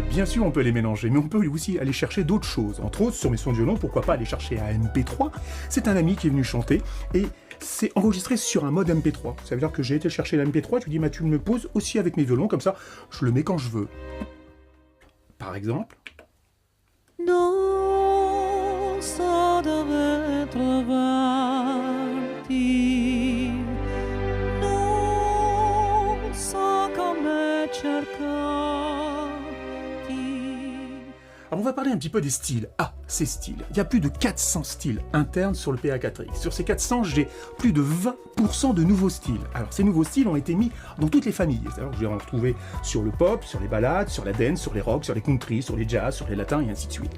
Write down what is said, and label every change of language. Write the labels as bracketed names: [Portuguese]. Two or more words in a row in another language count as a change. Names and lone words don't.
[French] Bien sûr, on peut les mélanger, mais on peut aussi aller chercher d'autres choses. Entre autres, sur mes sons de violon, pourquoi pas aller chercher un MP3. C'est un ami qui est venu chanter et c'est enregistré sur un mode MP3. Ça veut dire que j'ai été chercher la MP3, je lui dis, tu me le poses aussi avec mes violons, comme ça, je le mets quand je veux. Par exemple. [Italian] Non so dove trovarti, non so come cercarti. [French] Alors on va parler un petit peu des styles. Ah, ces styles. Il y a plus de 400 styles internes sur le PA4X. Sur ces 400, j'ai plus de 20% de nouveaux styles. Alors ces nouveaux styles ont été mis dans toutes les familles. C'est-à-dire que je vais en retrouver sur le pop, sur les ballades, sur la dance, sur les rock, sur les country, sur les jazz, sur les latins et ainsi de suite.